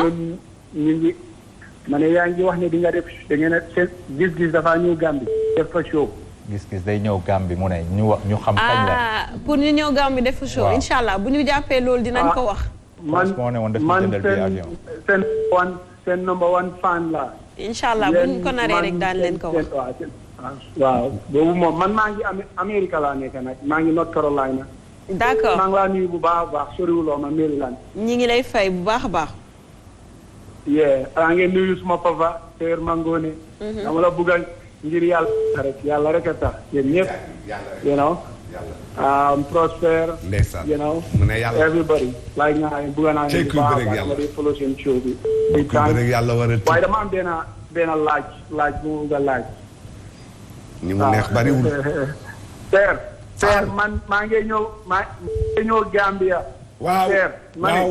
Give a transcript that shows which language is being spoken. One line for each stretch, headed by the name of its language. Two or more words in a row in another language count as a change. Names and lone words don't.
Wolof: ñu ngi ma ne yaa ngi wax ne di nga def da ngeen a gis-gis dafa ñëw Gambie def fa show. gis-gis day ñëw Gambie mu ne ñu xam kañ la. pour ñu ñëw Gambie def fa show. incha allah bu ñu jàppee loolu dinañ ko wax. man seen number one fan la. incha allah bu ñu ko naree rek daan leen ko wax. waaw boobu moom man maa ngi Amérique laa nekk nag maa ngi North Carolina. d'accord maa ngi laa nuyu bu baax a baax soriwuloo ma Maryland. ñi ngi lay fay bu baax a baax. maa ngi nuyu suma papa Seer Mangone. dama la bëggal ngir yàlla rek a tax yéen ñëpp.
English: you know. Prosper.
Wolof: ndeysaan
English: you know.
Wolof: mu ne yàlla
English: everybody.
Wolof: like naa bëgg naa leen bu baax a baax dama di follow seen show bi. waaye dama am benn laaj bu mu nga laaj. ni mu neex bariwul. Seer man maa ngi ñëw Gambia. waaw waaw.